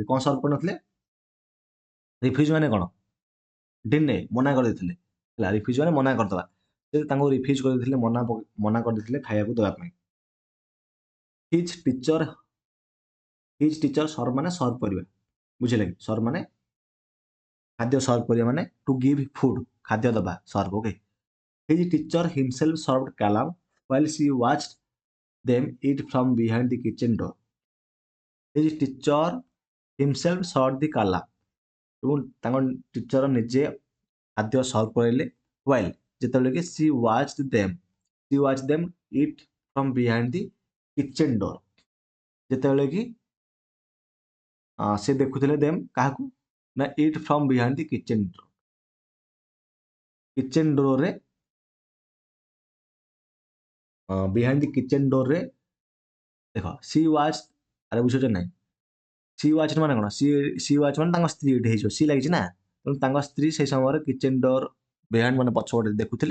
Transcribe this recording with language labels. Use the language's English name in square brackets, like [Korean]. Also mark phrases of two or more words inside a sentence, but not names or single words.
[Odia] କ'ଣ ସର୍ଭ କରିନଥିଲେ? ରିଫ୍ୟୁଜ୍ ମାନେ କ'ଣ? ଡିନେ ମନା କରିଦେଇଥିଲେ ହେଲା। ରିଫ୍ୟୁଜ୍ ମାନେ ମନା କରିଦେବା। ସେ ତାଙ୍କୁ ରିଫ୍ୟୁଜ୍ କରିଦେଇଥିଲେ, ମନା କରିଦେଇଥିଲେ ଖାଇବାକୁ ଦେବା ପାଇଁ। [English] his teacher serve [Odia] ମାନେ ସର୍ଭ କରିବା, ବୁଝିଲେ କି? ସର୍ଭ ମାନେ ଖାଦ୍ୟ ସର୍ଭ କରିବା ମାନେ [English] to give food, [Odia] ଖାଦ୍ୟ ଦେବା, ସର୍ଭ। ଓକେ। [English] His teacher himself served Kalam while she watched them eat from behind the kitchen door. His teacher himself served the Kalam. [Odia] ଏବଂ ତାଙ୍କ ଟିଚର ନିଜେ ଖାଦ୍ୟ ସର୍ଭ କରାଇଲେ [English] while [Odia] ଯେତେବେଳେ କି [English] she watched them eat from behind the kitchen door, [Odia] ଯେତେବେଳେ କି ସେ ଦେଖୁଥିଲେ ଦେମ୍ କାହାକୁ ନା [English] eat from behind the kitchen door। kitchen doorରେ behind the kitchen doorରେ ଦେଖ she watch, [Odia] ଆରେ ବୁଝୁଛ ନାହିଁ? [English] she watch [Odia] ମାନେ କ'ଣ? [English] she watch [Odia] ମାନେ ତାଙ୍କ ସ୍ତ୍ରୀ ଏଠି ହେଇଯିବ, ସି ଲାଗିଛି ନା। ତେଣୁ ତାଙ୍କ ସ୍ତ୍ରୀ ସେଇ ସମୟରେ [English] kitchen door behind [Odia] ମାନେ ପଛପଟେ ଦେଖୁଥିଲେ।